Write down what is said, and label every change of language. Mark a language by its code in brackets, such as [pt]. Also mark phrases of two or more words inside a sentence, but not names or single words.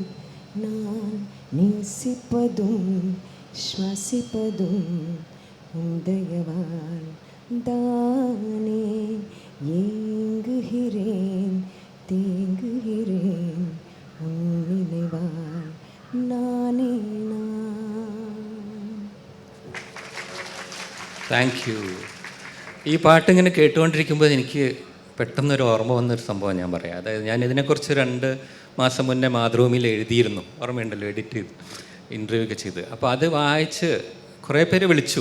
[ta] நான் நேசிப்பதும் சுவாசிப்பதும் உந்தயவால் தானே, ஏங்குகிறேன் தேங்குகிறேன் உன் நினைவால் நானே நான். [en] thank you. [ml] ഈ പാട്ടിങ്ങനെ കേട്ടുകൊണ്ടിരിക്കുമ്പോൾ എനിക്ക് പെട്ടെന്നൊരു ഓർമ്മ വന്നൊരു സംഭവം ഞാൻ പറയാം. അതായത് ഞാൻ ഇതിനെക്കുറിച്ച് 2 മാസം മുന്നേ മാതൃഭൂമിയിൽ എഴുതിയിരുന്നു, ഓർമ്മയുണ്ടല്ലോ, എഡിറ്റ് ചെയ്ത് ഇൻ്റർവ്യൂ ഒക്കെ ചെയ്ത്. അപ്പോൾ അത് വായിച്ച് കുറേ പേര് വിളിച്ചു.